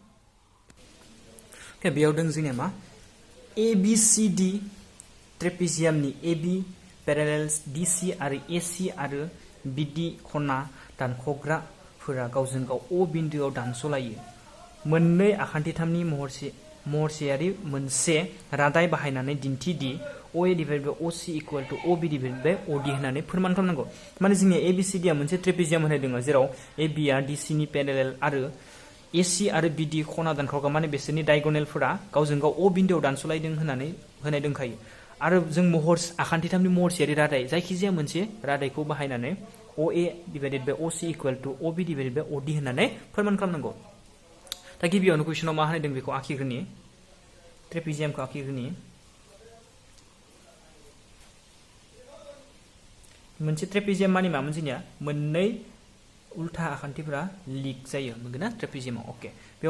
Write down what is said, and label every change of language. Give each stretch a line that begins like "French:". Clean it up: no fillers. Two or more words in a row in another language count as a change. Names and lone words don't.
Bodo: ओके बेयाव दङ जोंनिया मा ABCD ट्रेपेजियामनि AB पेरेलेल्स DC आरो AC आरो BD खना दानख'ग्राफोरा गावजों गाव O बिन्दोआव दानस'लायो मोननै आखान्थिथामनि महरसेयारि मोनसे रादाय बाहायनानै दिन्थि दि OA
English: divided by OC equal to OB divided by OD
Bodo: होननानै फोरमान खालामनांगौ माने जोंनिया ABCD आ मोनसे ट्रेपेजियाम होनाय दङ जेराव AB आ DC नि पेरेलेल आरो AC आरो BD खना दानख'ग्रा माने बिसोरनि डायगोनेलफोरा गावजों गाव O बिन्दोआव दानस'लायदों होननानै होनाय दंखायो आरो जों आखान्थिथामनि महरसेयारि रादाय जायखिजाया मोनसे रादायखौ बाहायनानै OA
English: divided by OC equal to OB divided by OD
Bodo: होननानै फोरमान खालामनांगौ दा गिबियावनो कुइसनाव मा होनाय दं बेखौ आखिग्रोनि ट्रेपेजियामखौ आखिग्रोनि मोनसे ट्रेपेजियाम माने मामोन जोंनिया मोननै उल्था आखान्थिफोरा लिक जायो मोनगोन ना ट्रेपेजियामाव ओके बेयाव